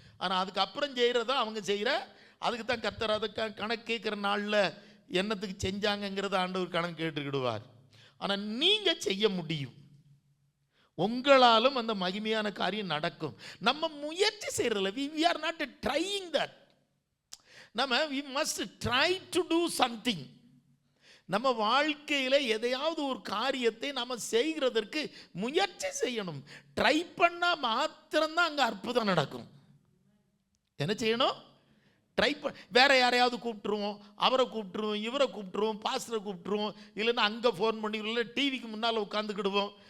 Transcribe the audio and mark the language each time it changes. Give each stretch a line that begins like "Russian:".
Tamil: ஆனால் அதுக்கப்புறம் செய்கிறதா அவங்க செய்கிற, அதுக்கு தான் கர்த்தர் அதை கணக்கு கேட்குற நாளில் என்னத்துக்கு செஞ்சாங்கங்கிறத ஆண்டவர் கணக்கு கேட்டுக்கிடுவார். ஆனால் நீங்கள் செய்ய முடியும், உங்களாலும் அந்த மகிமையான காரியம் நடக்கும். நம்ம முயற்சி செய்கிறதில்ல.
English: we are not trying that. we must try to do something.
Tamil: நம்ம வாழ்க்கையில் எதையாவது ஒரு காரியத்தை நம்ம செய்கிறதற்கு முயற்சி செய்யணும். ட்ரை பண்ணால் மாத்திரம்தான் அங்கே அற்புதம் நடக்கும். என்ன செய்யணும்? ட்ரை வேற யாரையாவது கூப்பிட்டுருவோம், அவரை கூப்பிட்டுருவோம், இவரை கூப்பிட்டுருவோம், பாஸ்டரை கூப்பிட்டுருவோம், இல்லைன்னா அங்கே ஃபோன் பண்ணி, இல்லை டிவிக்கு முன்னால் உட்காந்துக்கிடுவோம்.